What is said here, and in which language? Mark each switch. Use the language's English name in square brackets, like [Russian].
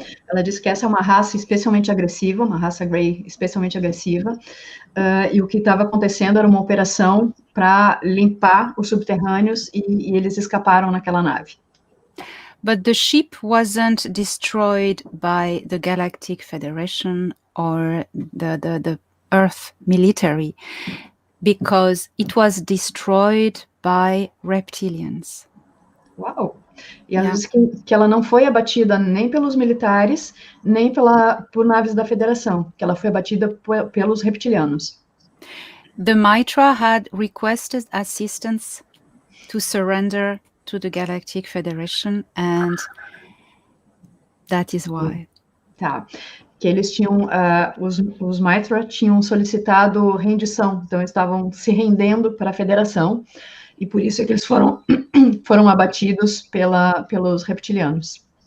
[Portuguese] Ela disse que essa é uma raça especialmente agressiva, uma raça grey especialmente agressiva, e o que estava acontecendo era uma operação para limpar os subterrâneos, e eles escaparam naquela nave. [English] But the ship wasn't destroyed by the Galactic Federation or the Earth military, because it was destroyed by reptilians. [Portuguese] Uau! E ela disse que ela não foi abatida nem pelos militares, nem por naves da Federação, que ela foi abatida pelos reptilianos. [English] The Mitra had requested assistance to surrender to the Galactic Federation, and that is why. [Portuguese] Que eles tinham, os Mitra tinham solicitado rendição, então eles estavam se rendendo para a Federação, e por isso é que eles foram abatidos pelos reptilianos.